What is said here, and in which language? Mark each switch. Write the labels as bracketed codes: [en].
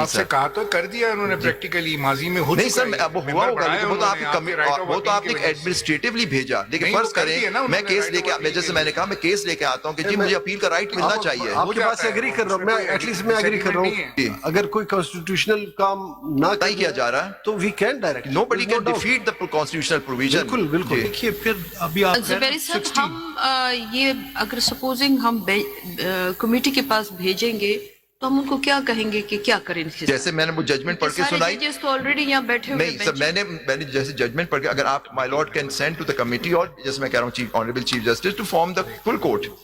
[ur] آپ سے کہا تو کر دیا انہوں نے پریکٹیکلی, ماضی میں ہو نہیں سر, وہ ہوا ہوگا لیکن وہ تو آپ نے ایڈمنسٹریٹولی بھیجا. لیکن فرض کریں میں کیس لے کے, جیسے میں نے کہا میں کیس لے کے آتا ہوں کہ جی مجھے اپیل کا رائٹ ملنا چاہیے. آپ کے پاس ایگری کر رہا ہوں میں, ایٹ لیسٹ میں ایگری کر رہا ہوں, اگر کوئی کانسٹیٹیوشنل کام نہ کیا جا رہا ہے [en] تو we can direct, nobody can defeat the constitutional provision. [ur] بالکل بالکل. دیکھیے پھر ابھی آپ زبیر صاحب, ہم یہ اگر سپوزنگ ہم کمیٹی کے پاس بھیجیں گے تو ہم ان کو کیا کہیں گے کہ کیا کریں؟ جیسے میں نے وہ ججمنٹ پڑھ کے سنائی, تو آلریڈی یہاں بیٹھے ہوئے. نہیں سر, میں نے جیسے ججمنٹ پڑھ کے, اگر آپ [en] my lord can send to the committee, [ur] اور جیسے میں کہہ رہا ہوں [en] Honourable chief justice to form the full court.